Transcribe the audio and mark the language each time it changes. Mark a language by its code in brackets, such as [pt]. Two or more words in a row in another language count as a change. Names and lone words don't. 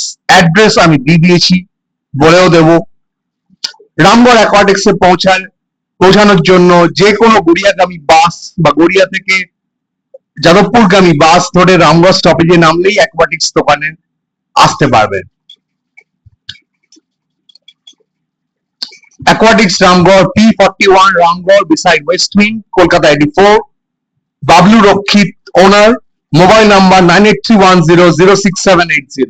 [bn] অ্যাড্রেস আমি দিয়ে দিয়েছি, বলেও দেব। রামগড় অ্যাকোয়াটিক্সে পৌঁছানোর জন্য যে কোনো গড়িয়াগামী বাস বা গড়িয়া থেকে যাদবপুরগামী বাস ধরে রামগড় স্টপেজে নামলেই অ্যাকোয়াটিক্স দোকানে আসতে পারবেন। [en] Aquatics Ramgarh, P41 Ramgarh beside Westwing, Kolkata 84. Bablu Rokhit, owner. Mobile number 9831006780.